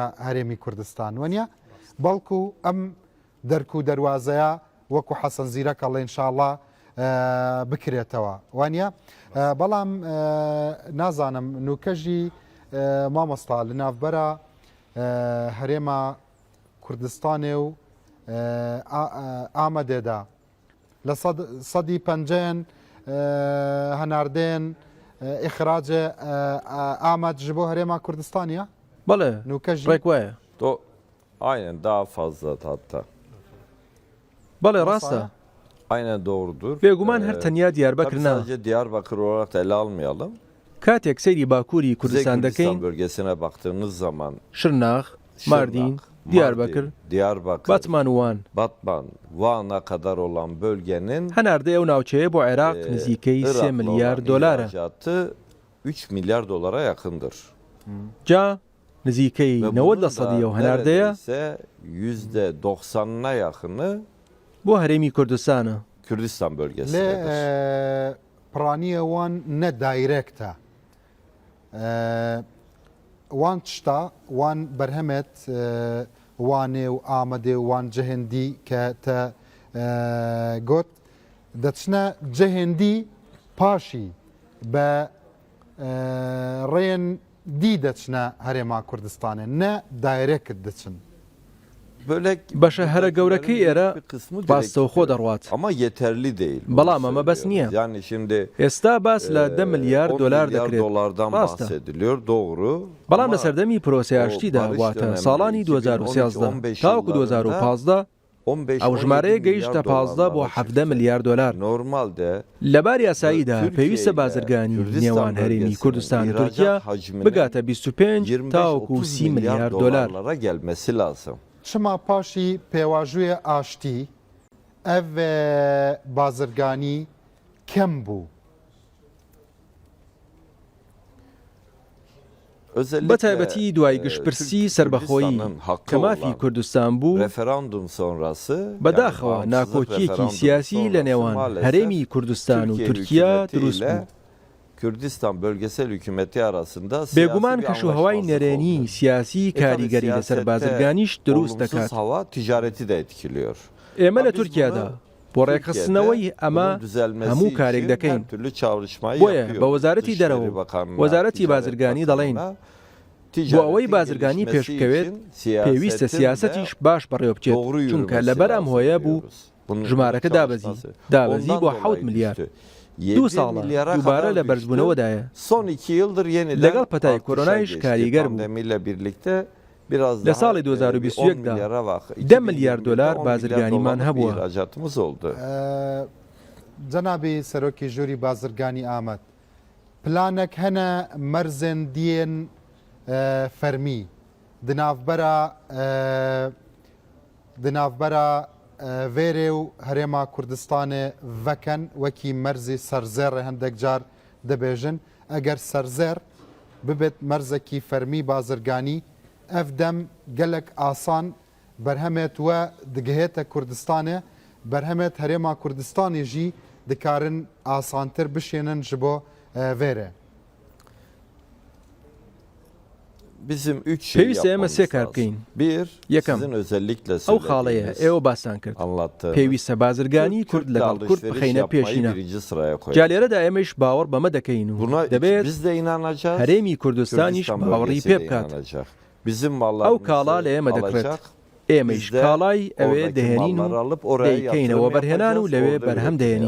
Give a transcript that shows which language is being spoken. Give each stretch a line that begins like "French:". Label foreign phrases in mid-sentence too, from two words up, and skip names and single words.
Kurdish: هەرێمی کوردستان وەنیە بەڵکو ئەم دەرک و دەواازەیە وەکو حەسەن زیرەکە لە ئینشاءڵڵا بکرێتەوە وانە بەڵام نازانم نوکەژی مامۆستا لە ناوبەرە هەرێمە کوردستانێ و ئامەدێدا لە سەدی پەنجێن هەناردێن ئیخراجێ ئامەد ji بۆ هەرێما کوردستانیە بەڵێ نوکەژ ڕێک وایە
Turkish: تۆ aynen daha fazla hatta.
Kurdish: بەڵێ ڕاستە
Turkish: Aynen doğrudur.
Kurdish: Bêguman her tenya Diyarbakır na.
Turkish: Sadece Diyarbakır olarak da ele almayalım.
Kurdish: Katek seyri Bakurî Kurdistan
Turkish: Kürdistan bölgesine baktığınız zaman Şırnak, Mardin, Diyarbakır, Batman Van. Batman, Van'a kadar olan bölgenin
Kurdish: Henarda ew navçeye bu Irak nizîkey 3 milyar dolara.
Turkish: İhracatı 3 milyar dolara yakındır.
Kurdish: Ca nizîkey 90 sadiye henardaya
Turkish: ise %90'ına yakını
Kurdish: bu herêmî Kurdistan'a.
Turkish: Kürdistan bölgesinde.
Kurdish: Piraniye wan ne direkte. Wan tişta wan berhemet wanê û Amedê wan cihêndî ke te got deçine cihêndî paşî be rêyên dî deçine herêma Kurdistanê ne direkt diçin.
Central Kurdish: بەشە هەرە گەورەکەی ئێرە باستەوە خۆ دەڕوات
Turkish: ama yeterli değil.
Central Kurdish: بەڵام ئەمە بەس نییە.
Turkish: Yani şimdi
Central Kurdish: ئێستا باس لە 10
Turkish: milyar dolar
Central Kurdish: دەکرێت.
Turkish: dolardan bahsediliyor. Doğru.
Central Kurdish: بەڵام لە سەردەمی پرۆسیاشتیدا واتە ساڵانی 2013 تاوەکو 2015 ئەو ژمارەیە گەیشتە 15 بۆ 17
Turkish: milyar dolar. Normalde
Central Kurdish: لەبار یاساییدا پێویستە بازرگانی نێوان هەرێمی کوردستان و تورکیا بگاتە 25 تاوەکو 30
Turkish: milyar dolar. gelmesi lazım.
Kurdish: Çima paşî pêvajoyê aştî ev bazirganî kem bû.
Central Kurdish: بەتایبەتی دوای گشتپرسی سربەخۆیی کە مافی کوردستان بوو بەداخەوە ناکۆکیەکی سیاسی لە نێوان هەرێمی کوردستان و تورکیا دروست بوو.
Turkish: Kürdistan bölgesel hükümeti arasında
Kurdish: bêguman kişûhewayî nêrênî siyasî karîgerî li ser bazirganîş durust dekat.
Turkish: Hava ticareti de etkiliyor.
Central Kurdish: ئێمە لە تورکیادا بۆ ڕێکخستنەوەی ئەمە هەموو کارێک دەکەین. بۆیە بە وەزارەتی دەرەوە وەزارەتی بازرگانی دەڵێن بۆ ئەوەی بازرگانی پێشکەوێت پێویستە سیاسەتیش باش بەڕێوە بچێت چونکە لەبەر ئەم هۆیە بوو ژمارەکە دابەزی بۆ 7 milyar. 2 ساڵە دووبارە لە بەرزبوونەوەدایە.
Turkish: Son 2 yıldır yeniden
Central Kurdish: لەگەڵ پەتای کۆرۆنایش کاریگەر بوو.
Turkish: pandemiyle birlikte
Central Kurdish: لە ساڵی 2021دا 10 ملیار دلار بازرگانیمان هەبووە.
Kurdish: جەنابی سەرۆکی ژووری بازرگانی ئامەد پلانێک هەنە مەرزێن دیێن فەرمی دناوبەرە vêrê û Herêma Kurdistanê vekin wekî merzê serzêr hindek car dibêjin eger serzêr bibêt merzekî fermî bazirganî ev dem gelek asan berhemet we digihête Kurdistanê berhemet Herêma Kurdistanê jî dikarin asantir bişênin ji bo vêrê.
Turkish: Bizim 3 şey yapmamız lazım. Bir, sizin özellikle
Central Kurdish: ئەو خاڵەیە ئێوە باسان کرد. پێویستە بازرگانی کورد لەگەڵ کورد بخەینە پێشینە. جا لێرەدا ئێمەش باوەڕ بەمە دەکەین و دەبێت هەرێمی کوردستانیش باوەڕی پێ بکات. ئەو کاڵا لە ئێمە دەکرێت. ئێمەش کاڵای ئەوێ دەهێنین و دەیکەینەوە بەرهێنان و لەوێ بەرهەم دەهێنین.